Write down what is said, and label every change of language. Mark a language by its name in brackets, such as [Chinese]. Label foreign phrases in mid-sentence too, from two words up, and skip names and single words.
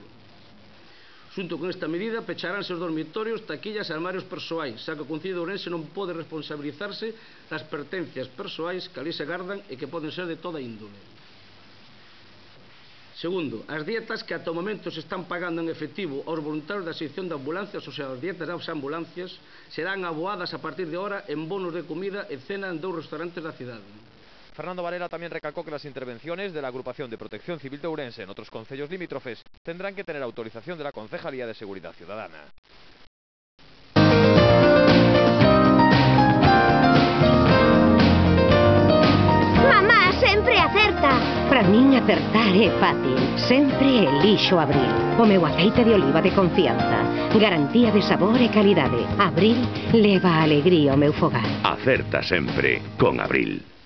[Galician] Xunto con esta medida, pecharánse os dormitorios, taquillas e armarios persoais, xa que o Concello de Ourense non pode responsabilizarse das pertencias persoais que ali se gardan e que poden ser de toda índole. Segundo, as dietas que ata o momento se están pagando en efectivo aos voluntarios da sección de ambulancias, ou sea, as dietas das ambulancias, serán aboadas a partir de ahora en bonos de comida e cena en 2 restaurantes da cidade. [Spanish] Fernando Varela también recalcó que las intervenciones de la agrupación de Protección Civil de Ourense en otros concellos limítrofes tendrán que tener autorización de la Concejalía de Seguridad Ciudadana. [Galician] Mamá sempre acerta. Para min acertar é fácil. Sempre elixo Abril. O meu aceite de oliva de confianza. Garantía de sabor e calidade. Abril leva a alegría ao meu fogar. Acerta sempre con Abril.